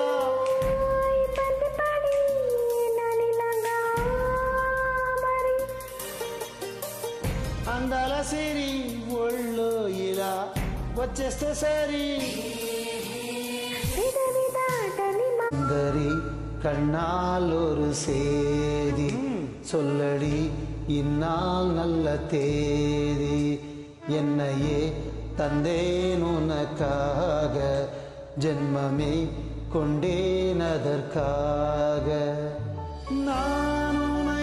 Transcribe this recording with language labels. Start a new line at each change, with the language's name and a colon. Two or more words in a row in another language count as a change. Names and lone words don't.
Telugu: ఇబ్బంది పడి నలినగా మరి అందాల సిరి ఒళ్ళో ఇలా వచ్చేస్తే సరి పెదవి దాటని
Tamil: சுந்தரி கண்ணால் ஒரு சேதி சொல்லடி இந்நாள் நல்ல தேதி என்னையே தந்தேன் உனக்காக ஜென்மமே கொண்டேன் அதற்காக நான் உன்னை